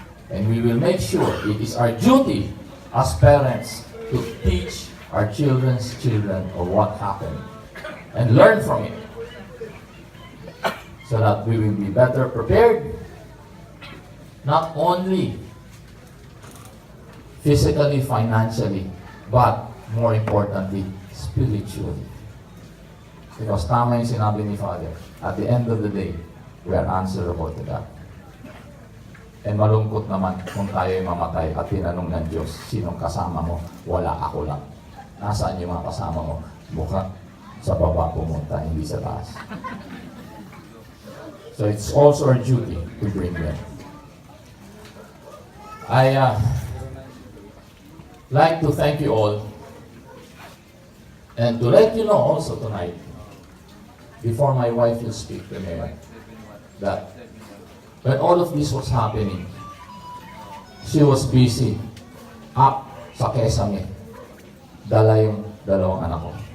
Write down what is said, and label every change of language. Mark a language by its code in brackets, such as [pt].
[en] And we will make sure it is our duty as parents to teach our children's children of what happened and learn from it so that we will be better prepared, not only physically, financially, but more importantly, spiritually. Because [tl] tama yung sinabi ni [en] Father, at the end of the day, we are answerable to God. [tl] And malungkot naman kung tayo'y mamatay at tinanong ng Diyos, sinong kasama mo? Wala, ako lang. Nasaan yung mga kasama mo? Mukha sa baba pumunta, hindi sa taas. [en] So it's also our duty to bring them. I like to thank you all and to let you know also tonight, before my wife will speak to me, that when all of this was happening, she was busy [tl] up sa Kesame, dala yung 2 anak ko.